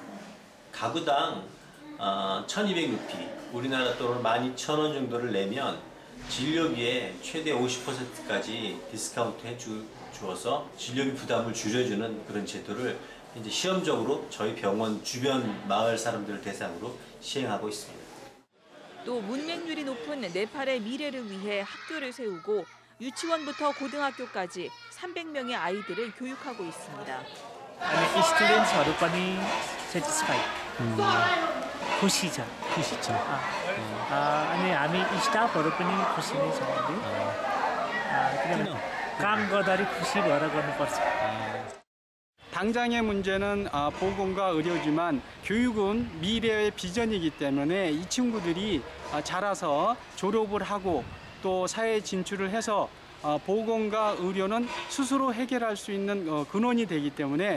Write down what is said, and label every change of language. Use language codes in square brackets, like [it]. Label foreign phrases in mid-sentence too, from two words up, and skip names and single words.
[ko] 가구당 1,200루피, 우리나라 돈으로 12,000원 정도를 내면 진료비에 최대 50%까지 디스카운트 해주어서 진료비 부담을 줄여주는 그런 제도를 이제 시험적으로 저희 병원 주변 마을 사람들을 대상으로 시행하고 있습니다. 또 문맹률이 높은 네팔의 미래를 위해 학교를 세우고 유치원부터 고등학교까지 300명의 아이들을 교육하고 있습니다. [ne] अनि स्टुडेन्ट्सहरू पनि सेटिस्फाइड खुसी छ अनि हामी स्टाफहरू पनि खुसी नै छौँ किनभने काम गर्दाखेरि खुसी भएर गर्नुपर्छ. [ko] 당장의 문제는 보건과 의료지만 교육은 미래의 비전이기 때문에 이 친구들이 자라서 졸업을 하고 또 사회에 진출을 해서 보건과 의료는 스스로 해결할 수 있는 근원이 되기 때문에